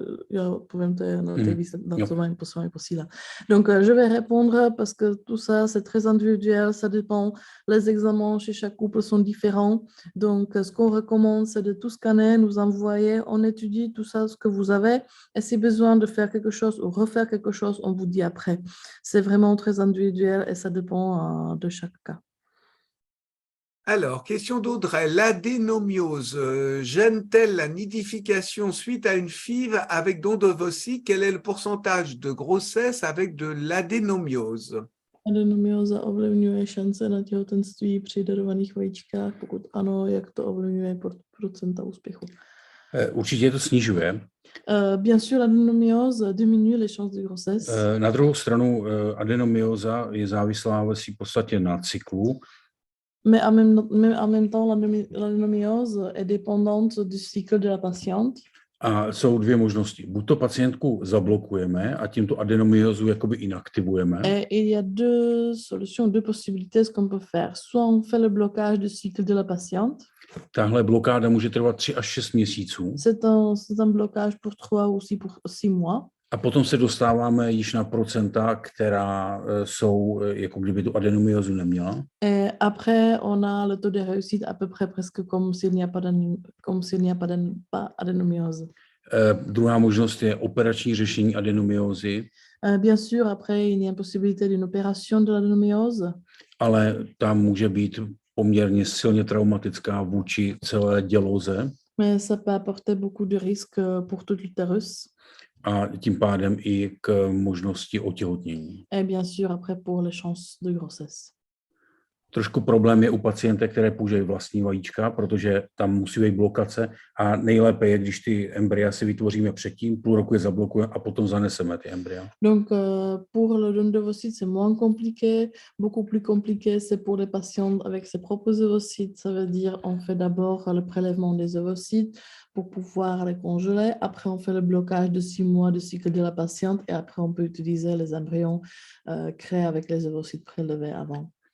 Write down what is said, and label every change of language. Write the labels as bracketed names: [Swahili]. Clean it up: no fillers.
[Czech] Jo, povím, to je na té datovém poslední posílá. [French] Donc, je vais répondre parce que tout ça, c'est très individuel, ça dépend. Les examens chez chaque couple sont différents. Donc, ce qu'on recommande, c'est de tout scanner, nous envoyer, on étudie tout ça, ce que vous avez. Et si besoin de faire quelque chose ou refaire quelque chose, on vous dit après. C'est vraiment très individuel et ça dépend de chaque cas. Alors, question d'Audrey. L'adénomiose gêne-t-elle la nidification suite à une FIV avec don d'ovocytes? Quel est le pourcentage de grossesse avec de l'adénomiose? [Czech] Adenomyoza ovlivňuje šance na těhotenství při darovaných vajíčkách? Pokud ano, jak to ovlivňuje procenta úspěchu? Určitě to snižuje. [French] Bien sûr, l'adenomiose diminue les chances de grossesse. [Czech] Na druhou stranu adenomyoza je závislá ve své podstatě na cyklu. [French] Mais en même temps, l'adenomiose est dépendante du cycle de la patiente. [Czech] A jsou dvě možnosti. Buď to pacientku zablokujeme a tím tu adenomyozu jakoby inaktivujeme. [French] Et il y a deux solutions, deux possibilités ce qu'on peut faire. Soit on fait le blocage du cycle de la patiente. [Czech] Tahle blokáda může trvat 3 až 6 měsíců. [French] C'est un blocage pour 3 ou 6 mois. [Czech] A potom se dostáváme již na procenta, která jsou, jako kdyby tu adenomyozu neměla. [French] Et après, on a le taux de réussite à peu près presque comme s'il n'y a pas adenomiose. [Czech] Druhá možnost je operační řešení adenomyozy. [French] Bien sûr, après, il y a une possibilité d'une opération de l'adenomiose. [Czech] Ale ta může být poměrně silně traumatická vůči celé děloze. [French] Mais ça peut apporter beaucoup de risques pour tout l'utérus. [Czech] A tím pádem i k možnosti otěhotnění. [French] Et bien sûr, après pour les chances de grossesse. [Czech] Trošku problém je u pacientek, které používají vlastní vajíčka, protože tam musí být blokace a nejlépe je, když ty embrya si vytvoříme předtím, půl roku je zablokujeme a potom zaneseme ty embrya. [French] Donc, pour le don d'ovocytes, c'est moins compliqué. Beaucoup plus compliqué, c'est pour les patientes avec ses propres ovocytes. Ça veut dire on fait d'abord le prélèvement des ovocytes pour pouvoir les congeler. Après, on fait le blocage de 6 mois de cycle de la patiente et après, on peut utiliser les embryons créés avec les ovocytes prélevés avant.